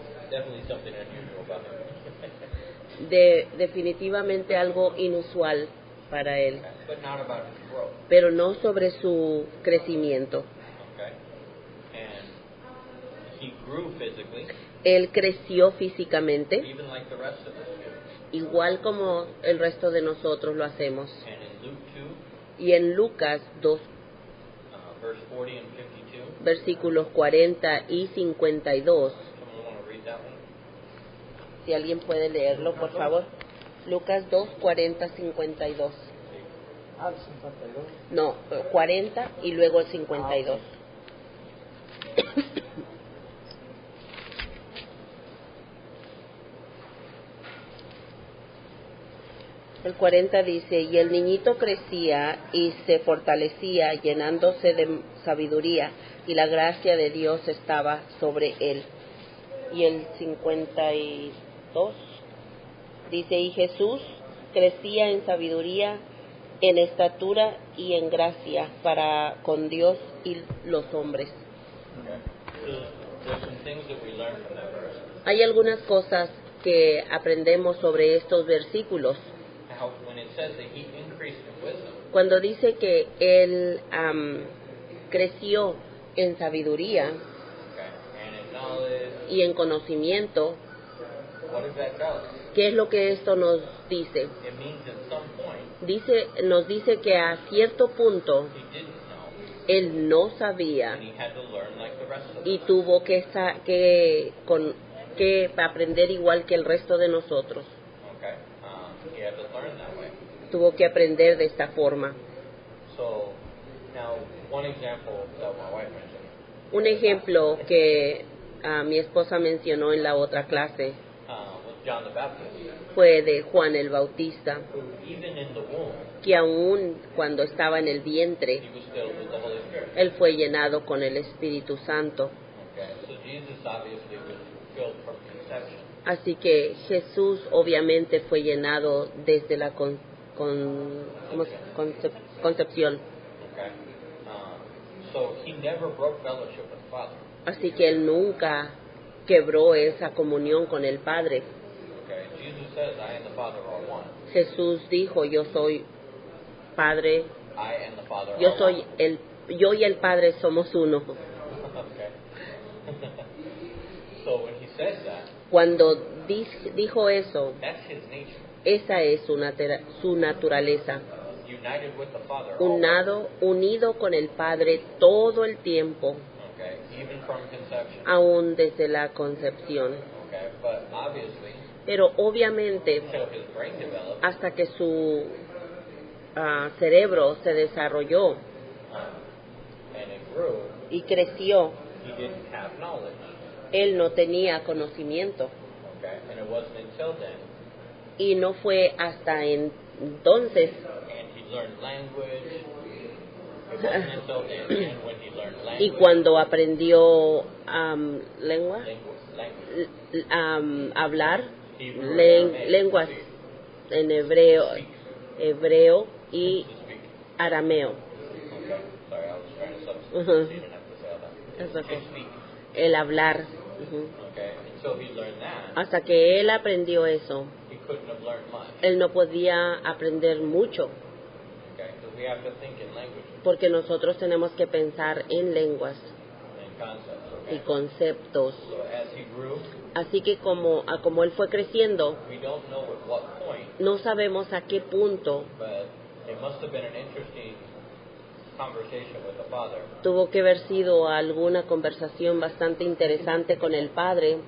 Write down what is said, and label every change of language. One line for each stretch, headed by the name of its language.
English: Definitely something unusual about him.
Spanish: Definitivamente algo inusual para él,
English: But not about his growth.
Spanish: pero no sobre su crecimiento.
English: Okay, and he grew physically,
Spanish: Él creció físicamente,
English: even like the rest of us do.
Spanish: igual como el resto de nosotros lo hacemos.
English: And in Luke 2,
Spanish: Y en Lucas 2,
English: verse 40 and 52,
Spanish: versículos 40 y 52,
English: someone want to read that one?
Spanish: si alguien puede leerlo, por favor. Lucas 2, 40, 52. Ah, 52. No, 40 y luego el 52. El 40 dice, y el niñito crecía y se fortalecía, llenándose de sabiduría, y la gracia de Dios estaba sobre él. Y el 52 dice, y Jesús crecía en sabiduría, en estatura y en gracia para con Dios y los hombres.
English: Okay. So there's some things that we learn from that verse.
Spanish: Hay algunas cosas que aprendemos sobre estos versículos.
English: How when it says that he increased in wisdom,
Spanish: Cuando dice que él creció en sabiduría
English: okay, and in knowledge,
Spanish: y en conocimiento,
English: what does that tell us?
Spanish: ¿qué es lo que esto nos dice?
English: It means at some point
Spanish: Nos dice que a cierto punto
English: he didn't know,
Spanish: él no sabía
English: and he had to learn like the rest of
Spanish: y
English: us.
Spanish: tuvo que aprender igual que el resto de nosotros.
English: Okay, he had to learn that way.
Spanish: Tuvo que aprender de esta forma.
English: So now one example that my wife mentioned
Spanish: Un ejemplo que mi esposa mencionó en la otra clase
English: was John the Baptist,
Spanish: fue de Juan el Bautista,
English: who even in the womb
Spanish: que aún cuando estaba en el vientre,
English: he was filled with the Holy Spirit.
Spanish: él fue llenado con el Espíritu Santo.
English: Okay, so Jesus obviously was filled from conception.
Spanish: Así que Jesús obviamente fue llenado desde la concepción.
English: Okay, So he never broke fellowship with the Father.
Spanish: Así que él nunca quebró esa comunión con el Padre.
English: Okay? Jesus says, I and the Father are one.
Spanish: Jesús dijo, yo soy Padre,
English: I and the Father
Spanish: yo
English: are
Spanish: soy
English: one.
Spanish: yo y el Padre somos uno.
English: Okay. So when he says that,
Spanish: Cuando dijo eso,
English: that's his nature.
Spanish: esa es su naturaleza.
English: United with the Father. always.
Spanish: Unido con el Padre todo el tiempo,
English: Okay. Even from conception.
Spanish: aún desde la concepción.
English: Okay. But obviously,
Spanish: Pero obviamente,
English: until his brain developed,
Spanish: hasta que su cerebro se desarrolló
English: and it grew,
Spanish: y creció,
English: he didn't have knowledge.
Spanish: él no tenía conocimiento.
English: Okay. And it wasn't until then,
Spanish: Y no fue hasta entonces,
English: and he learned language. It wasn't until then, and when he learned language.
Spanish: y cuando aprendió lengua,
English: Language.
Spanish: hablar
English: Hebrew and Aramaic.
Spanish: lenguas
English: Speak.
Spanish: en hebreo y
English: To speak.
Spanish: arameo.
English: Okay. Sorry, I was trying to substitute. Uh-huh. So you didn't have to say all that. That's To okay. speak.
Spanish: El hablar.
English: Okay. Until he learned that,
Spanish: Hasta que él aprendió eso,
English: he couldn't have learned much.
Spanish: él no podía aprender mucho,
English: Okay. Because we have to think in languages
Spanish: porque nosotros tenemos que pensar en lenguas
English: and concepts.
Spanish: y
English: Okay.
Spanish: conceptos.
English: So as he grew,
Spanish: Así que como él fue creciendo,
English: we don't know at what point,
Spanish: no sabemos a qué punto
English: but it must have been an interesting conversation with the Father
Spanish: tuvo que haber sido alguna conversación bastante interesante con el Padre,